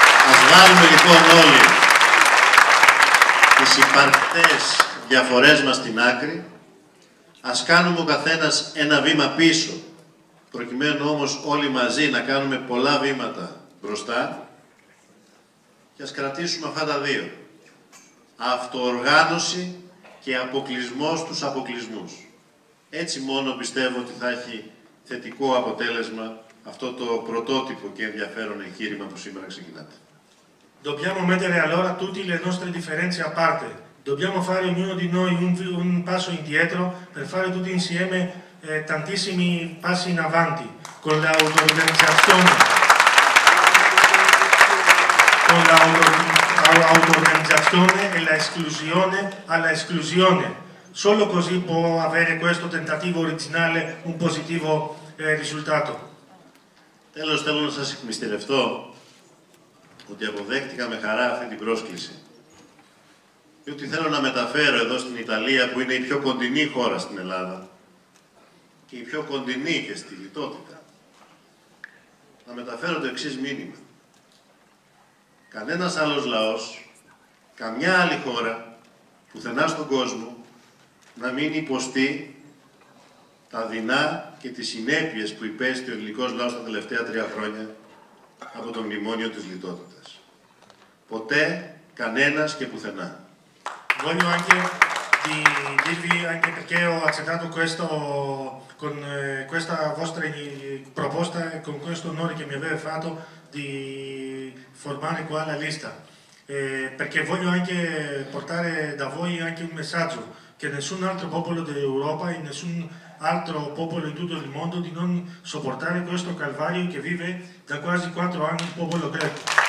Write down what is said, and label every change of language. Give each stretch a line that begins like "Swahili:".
Greek: Ας βάλουμε λοιπόν όλοι τις υπαρκτές διαφορές μας στην άκρη, ας κάνουμε ο καθένας ένα βήμα πίσω, προκειμένου όμως όλοι μαζί να κάνουμε πολλά βήματα μπροστά, και ας κρατήσουμε αυτά τα δύο. Αυτοοργάνωση και αποκλεισμός στους αποκλεισμούς. Έτσι μόνο πιστεύω ότι θα έχει θετικό αποτέλεσμα αυτό το πρωτότυπο και ενδιαφέρον εγχείρημα που σήμερα ξεκινάτε.
Italian: Dobbiamo mettere allora tutte le nostre differenze a parte. Dobbiamo fare ognuno di noi un passo indietro per fare tutti insieme tantissimi passi in avanti, con l'auto-organizzazione. Con l'auto-organizzazione e la esclusione alla esclusione. Solo così può avere questo tentativo originale un positivo risultato.
Greek: Τέλος, θέλω να σας εκμυστηρευτώ ότι αποδέχτηκα με χαρά αυτή την πρόσκληση. Διότι θέλω να μεταφέρω εδώ στην Ιταλία, που είναι η πιο κοντινή χώρα στην Ελλάδα και η πιο κοντινή και στη λιτότητα, να μεταφέρω το εξής μήνυμα. Κανένας άλλος λαός, καμιά άλλη χώρα, πουθενά στον κόσμο, να μην υποστεί τα δεινά και τις συνέπειες που υπέστη ο ελληνικός λαός τα τελευταία 3 χρόνια από το μνημόνιο της λιτότητας. Ποτέ, κανένας και πουθενά.
Italian: Voglio anche dirvi, anche perché ho accettato questo, con questa vostra proposta e con questo onore che mi avete fatto di formare qua la lista, perché voglio anche portare da voi anche un messaggio che nessun altro popolo d'Europa e nessun altro popolo in tutto il mondo di non sopportare questo calvario che vive da quasi 4 anni il popolo greco.